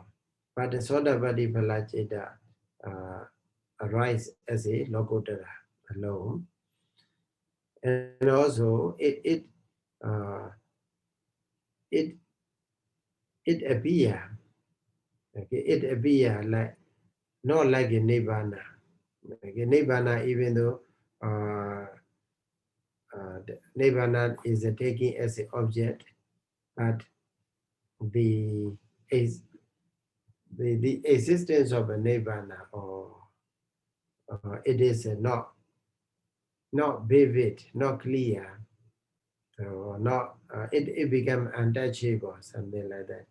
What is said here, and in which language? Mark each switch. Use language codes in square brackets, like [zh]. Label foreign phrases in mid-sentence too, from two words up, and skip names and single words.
[en] But the [pi] Sodapati Phala Jeta [en] arise as a Lokuttara alone. And also it appears. Okay, it appears like not like a nibbana. Okay, nibbana, even though nibbana is taking as an object, but the existence of a nibbana or it is not vivid, not clear, or not it becomes untouchable, something like that.